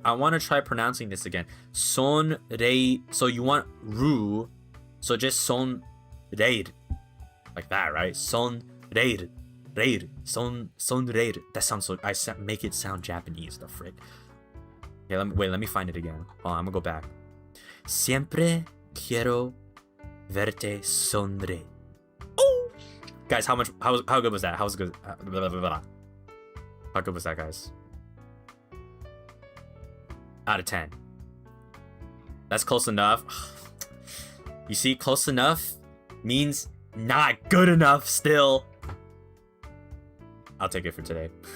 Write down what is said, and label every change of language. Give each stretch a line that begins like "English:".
English: I want to try pronouncing this again. Son rei. So you want ru? So just son reir, like that, right? Son reir. sonreír. Sonreír. That sounds so. Make it sound Japanese. The frick. Okay, let me find it again. Hold on, I'm gonna go back.
Spanish: Siempre quiero verte sonreír.
English: Oh, guys, how good was that? How good? How good was that, guys? Out of 10. That's close enough. You see, close enough means not good enough still. I'll take it for today.